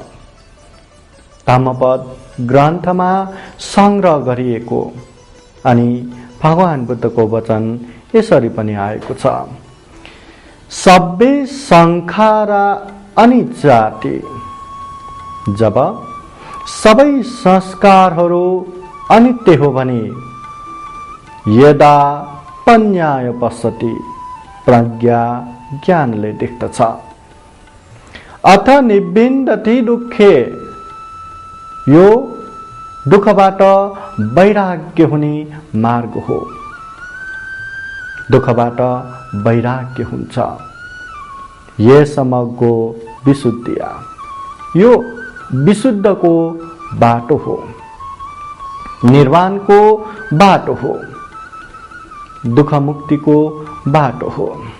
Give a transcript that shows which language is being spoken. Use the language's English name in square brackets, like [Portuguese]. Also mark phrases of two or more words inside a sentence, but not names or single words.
[Nepali] धम्मपद ग्रन्थमा संग्रह गरिएको अनि भगवान बुद्धको वचन यसरी पनि आएको छ। [Pali] सब्बे संखारा अनिजाति। [Nepali] जब सबै संस्कारहरू अनित्य हो भने [Pali] यदा पन्याय पश्यति [Nepali] प्रज्ञा ज्ञानले देख्दछ। [Pali] अथ निबिन्दति दुःखे। [Nepali] यो दुःखबाट वैराग्य हुने मार्ग हो। दुःखबाट वैराग्य हुन्छ। [Pali] यसमको विशुद्धिया। [Nepali] यो विशुद्धको बाटो हो, निर्वाणको बाटो हो, दुःख मुक्तिको बाटो हो।